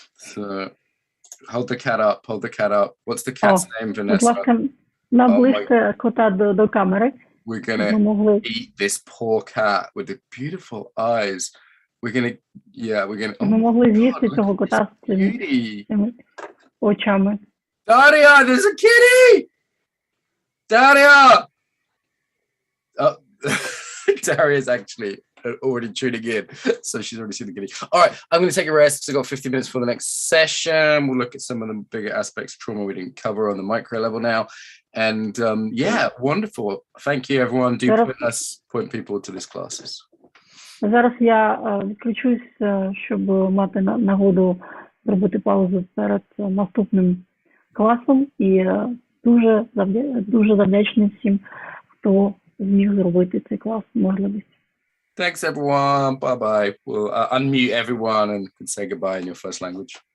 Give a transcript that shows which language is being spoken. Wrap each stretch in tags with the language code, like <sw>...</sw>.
<en>So hold the cat up, hold the cat up. What's the cat's name,</en> <uk>Будь</uk> <en>Vanessa?</en> <uk>ласка, наближте кота до камери.</uk> <en>We're going to eat this poor cat with the beautiful eyes. We're going to, we're going to...</en> <uk>Ми могли з'їсти цього кота з цими очами.</uk> <en>Daria, there's a kitty! Daria! Oh, Daria's actually already tuning in, so she's already seen the kitty. All right, I'm going to take a rest because I've got 50 minutes for the next session. We'll look at some of the bigger aspects of trauma we didn't cover on the micro level now. And wonderful. Thank you, everyone. Do point people to these classes.</en> <uk>Зараз я відключусь, щоб мати нагоду зробити паузу перед наступним класом. І дуже завдячний всім, хто зміг зробити цей клас можливість.</uk> <en>Thanks, everyone. Bye-bye. We'll unmute everyone and can say goodbye in your first language.</en>